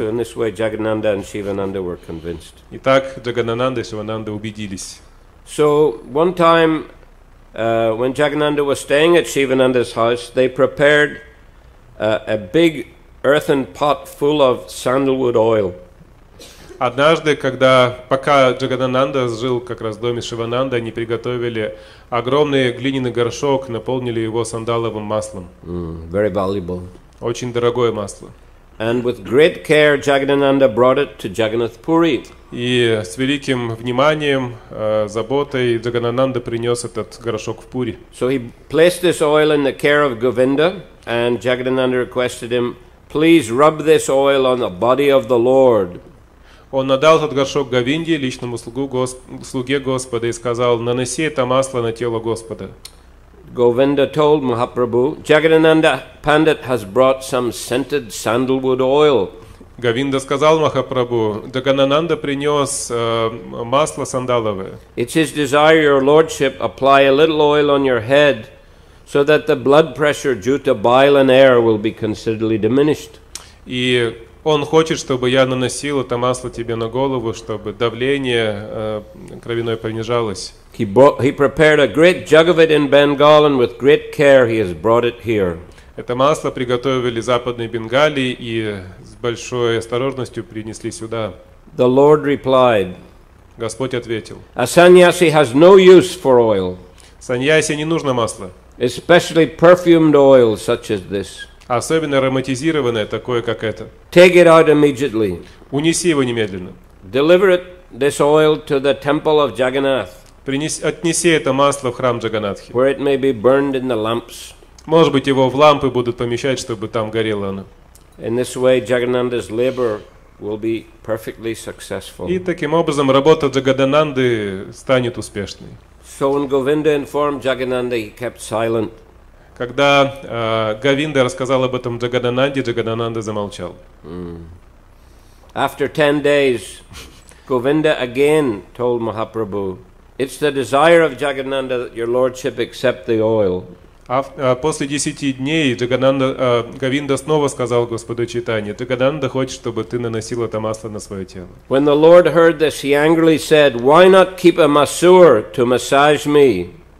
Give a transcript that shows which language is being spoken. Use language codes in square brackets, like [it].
[en] So in this way, Jagannatha and Shivananda were convinced. [ru] Итак, Джаганананда и Шивананда убедились. [en] So one time, when Jagannatha was staying at Shivananda's house, they prepared a big earthen pot full of sandalwood oil. [ru] Однажды, пока Джаганананда жил как раз в доме Шивананды, они приготовили огромный глиняный горшок, наполнили его сандаловым маслом. [en] Very valuable. [ru] Очень дорогое масло. [en] And with great care, Jagannatha brought it to Jagannath Puri. [ru] И с великим вниманием, заботой Джаганананда принес этот горшок в Пури. [en] So he placed this oil in the care of Govinda, and Jagannatha requested him, "Please rub this oil on the body of the Lord." [ru] Он отдал этот горшок Говинде, личному слуге Господа, и сказал: наноси это масло на тело Господа. [en] Govinda told Mahaprabhu, "Jagannatha Pandit has brought some scented sandalwood oil." [ru] Говинда сказал Махапрабху: Джаганананда принес масло сандаловое. [en] It's his desire, your lordship, apply a little oil on your head, so that the blood pressure due to bile and air will be considerably diminished. [ru] И он хочет, чтобы я наносил это масло тебе на голову, чтобы давление кровяное понижалось. [en] He prepared a great jug of it in Bengal, and with great care he has brought it here. [ru] Это масло приготовили в Западной Бенгалии и с большой осторожностью принесли сюда. [en] The Lord replied, [ru] Господь ответил: [en] "A sannyasi has no use for oil, [ru] саньяси не нужно масло, [en] especially perfumed oil such as this. [ru] особенно ароматизированное, такое как это. [en] Take it out immediately. [ru] Унеси его немедленно. [en] Deliver this oil to the temple of Jagannath, [ru] Отнеси это масло в храм Джаганатхи. [en] where it may be burned in the lamps." [ru] Может быть, его в лампы будут помещать, чтобы там горело оно. [en] In this way, Jagannatha's labor will be perfectly successful. [ru] И таким образом работа Джагадананды станет успешной. [en] So when Govinda informed Jagannatha, he kept silent. [ru] Когда Говинда рассказал об этом Джагадананде, Джагадананда замолчал. [en] After 10 days, Govinda again told Mahaprabhu, "It's the desire of Jagannatha that your lordship accept the oil." [ru] После 10 дней Говинда снова сказал Господу Чайтанье: Джагадананда хочет, чтобы ты наносил это масло на свое тело. [en] When the Lord heard this, he angrily said, "Why not keep a masseur to massage me?"